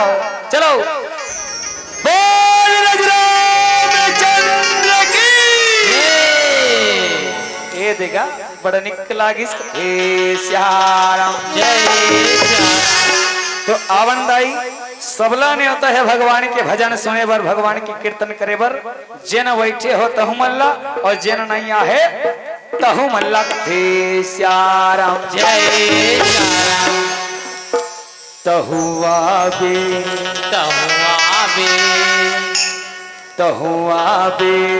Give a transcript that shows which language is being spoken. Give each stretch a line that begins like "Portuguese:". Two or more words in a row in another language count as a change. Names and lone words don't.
Chhattisgarhi: चलो बोल रामचंद्र की ये देगा बड़ा निक लागिस ए श्याराम जय श्याम। तो आवनदाई सबला ने होता है भगवान के भजन सुने बर, भगवान की कीर्तन करे बर। जेन बैठे हो तहु मल्ला और जेन नहीं आहे तहु मल्ला हे श्याराम जय श्याम। तहु आबे तहु आबे तहु आबे